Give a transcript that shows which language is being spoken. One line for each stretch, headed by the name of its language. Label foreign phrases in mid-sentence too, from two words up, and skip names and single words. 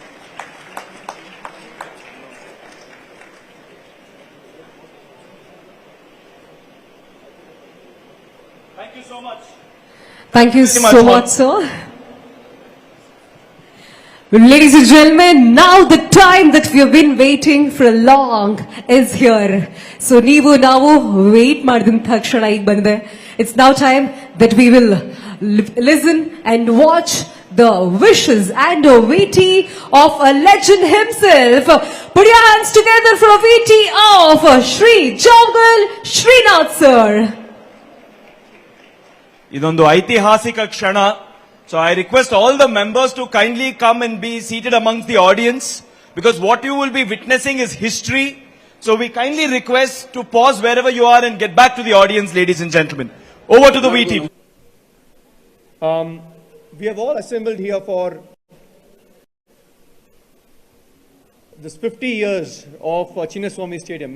English: Thank you so much. Thank you so much, sir. Ladies and gentlemen, now the time that we have been waiting for long is here. So,
Kannada: ನೀವು ನಾವು wait ಮಾಡಿದಿನ್ ತಕ್ಷಣ ಈಗ ಬಂದೆ.
English: It's now time that we will listen and watch the wishes and the VT of a legend himself. Put your hands together for a VT of Shri Jongal Srinath sir.
Kannada: ಇದೊಂದು ಐತಿಹಾಸಿಕ ಕ್ಷಣ.
English: So I request all the members to kindly come and be seated amongst the audience, because what you will be witnessing is history. So we kindly request to pause wherever you are and get back to the audience, ladies and gentlemen. Over to the VT. We have all assembled here for this 50 years of Chinnaswamy Stadium.